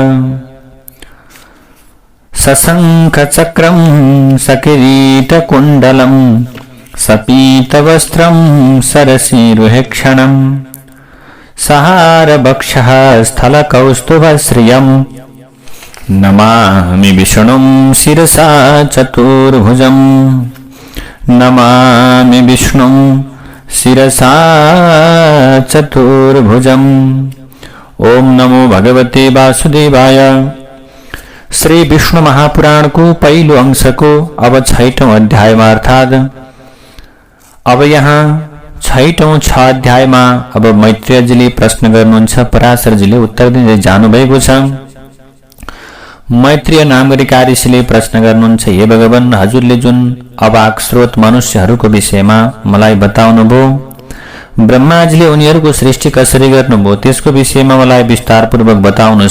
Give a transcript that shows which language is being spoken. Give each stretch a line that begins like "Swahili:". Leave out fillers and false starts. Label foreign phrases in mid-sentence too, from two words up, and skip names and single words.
Sanskrit: सशंख चक्रम सकिरीटकुंडलम सपीतवस्त्रम सरसीरुहेक्षणम सहारभक्षः स्थलकौस्तुभश्रियम् नमामि विष्णुं शिरसा चतुर्भुजं नमामि विष्णुं शिरसा चतुर्भुजम्। ओम नमो भगवते वासुदेवाय।
Nepali: श्री विष्णु महापुराण को पहिलो अंश को अब 6ठौं अध्याय में अर्थात अब यहाँ 6ठौं 6 अध्याय में अब मैत्रेयजीले प्रश्न गर्नुहुन्छ, पराशरजीले उत्तर दिँदै जानुभएको छ। मैत्रेय नाम गरेका ऋषिले प्रश्न गर्नुहुन्छ, हे भगवान, हजुरले जुन अवाक स्रोत मनुष्यहरूको विषयमा मलाई बताउनुभयो, ब्रह्माजीले उनीहरूको सृष्टि कसरी गर्नुभयो त्यसको विषयमा मलाई विस्तारपूर्वक बताउनुहोस्।